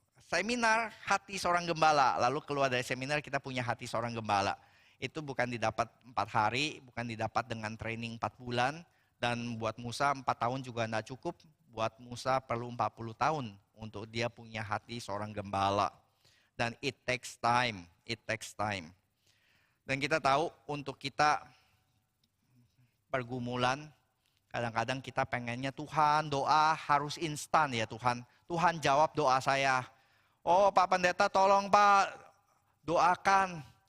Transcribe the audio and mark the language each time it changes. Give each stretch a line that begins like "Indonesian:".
Indonesian: Seminar hati seorang gembala, lalu keluar dari seminar kita punya hati seorang gembala. Itu bukan didapat 4 hari, bukan didapat dengan training 4 bulan. Dan buat Musa 4 tahun juga tidak cukup. Buat Musa perlu 40 tahun untuk dia punya hati seorang gembala.
English: Dan it takes time, it takes time.
Indonesian: Dan kita tahu untuk kita pergumulan, kadang-kadang kita pengennya Tuhan doa harus instan ya Tuhan. Tuhan jawab doa saya. Oh Pak Pendeta tolong Pak doakan.